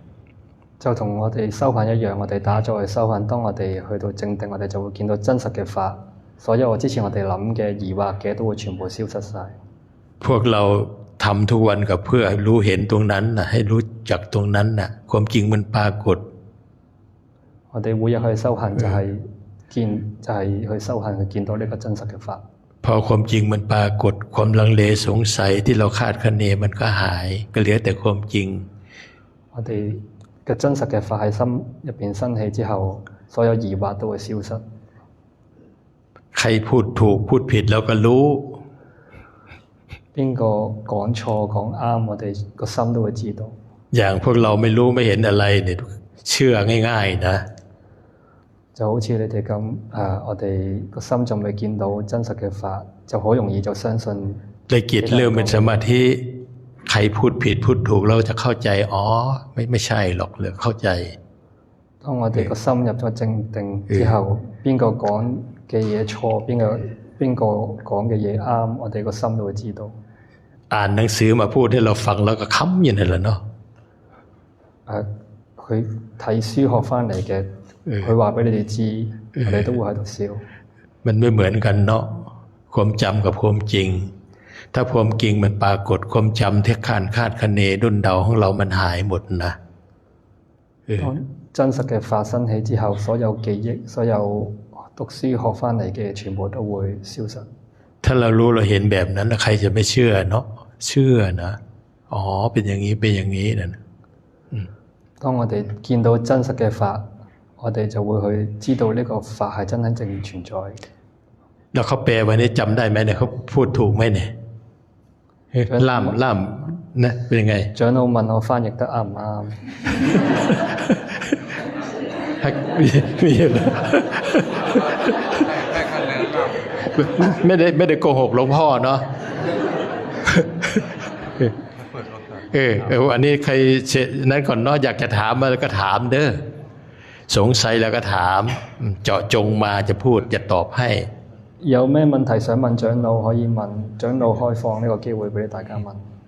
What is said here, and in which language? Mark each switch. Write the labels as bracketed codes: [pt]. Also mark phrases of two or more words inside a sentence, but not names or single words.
[yue] 就同我哋修行一樣，我哋打坐去修行，當我哋去到正定，我哋就會見到真實嘅法，所有之前我哋諗嘅疑惑嘅都會全部消失晒。 [th] พวกเราทำทุกวันกับเพื่อให้รู้เห็นตรงนั้นนะให้รู้จักตรงนั้นนะความจริงมันปรากฏ [yue] 我哋每日去修行就係去修行去見到呢個真實嘅法。 [th] พอความจริงมันปรากฏความลังเลสงสัยที่เราคาดคะเนมันก็หายก็เหลือแต่ความจริง [yue] 我哋嘅真實嘅法喺心入邊生起之後，所有疑惑都會消失。 [th] ใครพูดถูกพูดผิดเราก็รู้ [yue] 邊個講錯講啱，我哋個心都會知道。 [th] อย่างพวกเราไม่รู้ไม่เห็นอะไรเนี่ยเชื่อง่ายๆนะ [yue] 就好似你哋咁我哋個心仲未見到真實嘅法，就好容易就相信。 [th] เลยจิตเริ่มเป็นสมาธิใครพูดผิดพูดถูกเราจะเข้าใจอ๋อไม่ใช่หรอกเลยเข้าใจ [yue] 當我哋個心入咗正定之後，邊個講嘅嘢錯，邊個講嘅嘢啱，我哋個心都會知道。 [th] อ่านหนังสือมาพูดให้เราฟังแล้วก็ค้ำอย่างนั้นแหละเนาะ [yue] 佢睇書學翻嚟嘅，佢話俾你哋知，我哋都會喺度笑。 [th] มันไม่เหมือนกันเนาะความจำกับความจริงถ้าความจริงมันปรากฏความจำที่คาดคะเนดุนเดาของเรามันหายหมดนะ [yue] 當真實嘅發生起之後，所有記憶、所有讀書學翻嚟嘅全部都會消失。 [th] ถ้าเรารู้เราเห็นแบบนั้นใครจะไม่เชื่อเนาะเชื่อนะอ๋อเป็นอย่างนี้เป็นอย่างนี้นะ [yue] 當我哋見到真實嘅法，我哋就會去知道呢個法係真真正正存在。 [th] แล้วเขาแปลไว้นี่จำได้ไหมเนี่ยเขาพูดถูกไหมเนี่ยล่ามนะเป็นยังไง [yue] 長老問我翻譯得啱唔啱？ [th] มีเหรอไม่ได้โกหกหลวงพ่อเนาะอันนี้ใครนั้นก่อนเนาะอยากจะถามมาแล้วก็ถามเด้อสงสัยแล้วก็ถามเจาะจงมาจะพูดจะตอบให้ [yue] 有咩問題想問長老可以問，長老開放呢個機會俾大家問。